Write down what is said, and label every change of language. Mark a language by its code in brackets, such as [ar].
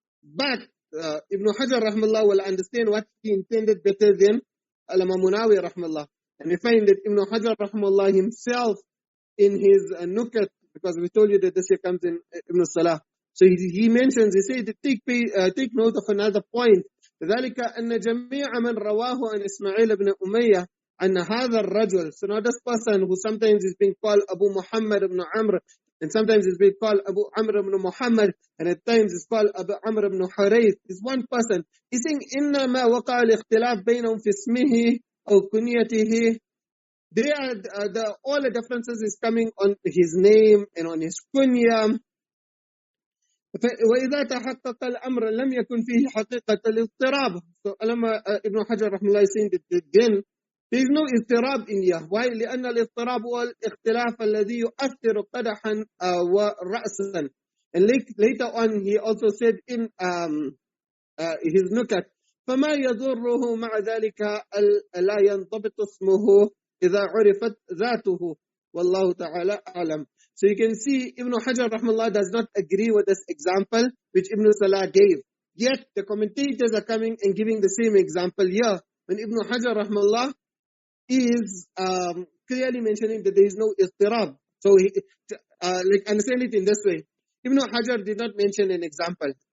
[en] But Ibn Hajar rahmallah will understand what he intended better than Allama Munawi rahmallah. And we find that Ibn Hajar rahmallah himself in his nukat, because we told you that this here comes in Ibn Salah. So he mentions, he said, take note of another point. [ar] ذلك أن جميع من رواه عن إسماعيل بن أمية أن هذا الرجل. [en] So now this person who sometimes is being called Abu Muhammad ibn Amr, and sometimes is being called Abu Amr ibn Muhammad, and at times is called Abu Amr ibn Hurayth, is one person. He's saying [ar] إنما وقع الاختلاف بينهم في اسمه أو كنيته. [en] They are all the differences is coming on his name and on his kunya. [ar] وإذا تحقق الأمر لم يكن فيه حقيقة الاضطراب. [en] So Ibn Hajar rahmallah is saying that then there is no اضطراب in here. Why? [ar] لأن الاضطراب هو الاختلاف الذي يؤثر قدحا ورأسا. [en] And later on he also said in his nukat, [ar] فما يضره مع ذلك لا ينضبط اسمه إذا عرفت ذاته والله تعالى أعلم. [en] So you can see Ibn Hajar rahmallah does not agree with this example which Ibn Salah gave. Yet the commentators are coming and giving the same example here, when Ibn Hajar rahmallah is clearly mentioning that there is no istirab. So understand it in this way. Ibn Hajar did not mention an example.